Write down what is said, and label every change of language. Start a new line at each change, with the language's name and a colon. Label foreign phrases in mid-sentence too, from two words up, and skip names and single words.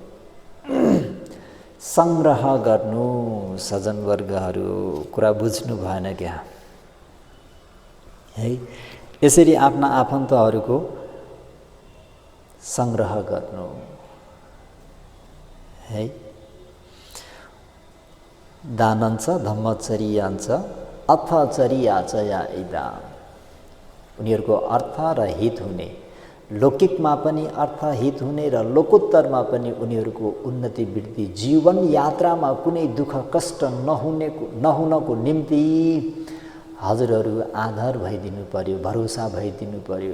Nepali: संग्रह गर्नु। सज्जनवर्गहरू कुरा बुझ्नु भएन क्या है? यसरी आफ्ना आफन्तहरूको संग्रह गर्नु है।
Pali: दानञ्च धम्मचर्याञ्च अर्थचर्या च या इदा।
Nepali: उनीहरूको अर्थ र हित हुने, लौकिकमा पनि अर्थहित हुने र लोकोत्तरमा पनि उनीहरूको उन्नति वृद्धि, जीवन यात्रामा कुनै दुःख कष्ट नहुनको निम्ति हजुरहरू आधार भइदिनु पर्यो, भरोसा भइदिनु पर्यो।